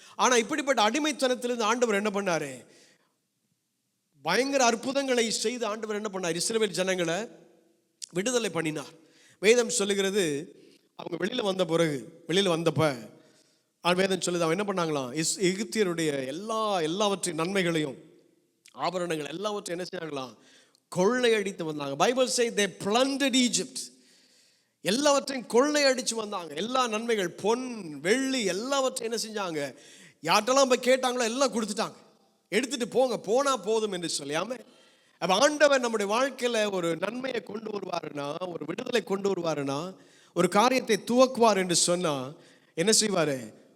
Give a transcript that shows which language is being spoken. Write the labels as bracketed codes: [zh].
[ta] ஆனால் இப்படிப்பட்ட அடிமைத்தனத்திலிருந்து ஆண்டவர் என்ன பண்ணாரு? பயங்கர அற்புதங்களை செய்து ஆண்டவர் என்ன பண்ணார்? இஸ்ரவேல் ஜனங்களை விடுதலை பண்ணினார். வேதம் சொல்லுகிறது, அவங்க வெளியில் வந்தப்ப வேதம் சொல்லுது, அவன் என்ன பண்ணாங்களாம்? எகிப்தியருடைய எல்லாவற்றையும் நன்மைகளையும் ஆபரணங்கள் எல்லாவற்றையும் என்ன செய்யாங்களாம்? கொள்ளையடித்து வந்தாங்க. [en] Bible say they plundered Egypt. [ta] எல்லாவற்றையும் கொள்ளையடிச்சு வந்தாங்க. எல்லா நன்மைகள், பொன் வெள்ளி எல்லாவற்றையும் என்ன செஞ்சாங்க? யார்ட்டெல்லாம் போய் கேட்டாங்களோ எல்லாம் கொடுத்துட்டாங்க. எடுத்துட்டு போனா போதும் என்று சொல்லாம, அப்ப ஆண்டவர் நம்முடைய வாழ்க்கையில ஒரு நன்மையை கொண்டு வருவாருன்னா, ஒரு விடுதலை கொண்டு வருவாருன்னா, ஒரு காரியத்தை துவக்குவார் என்று சொன்னா என்ன செய்வாரு?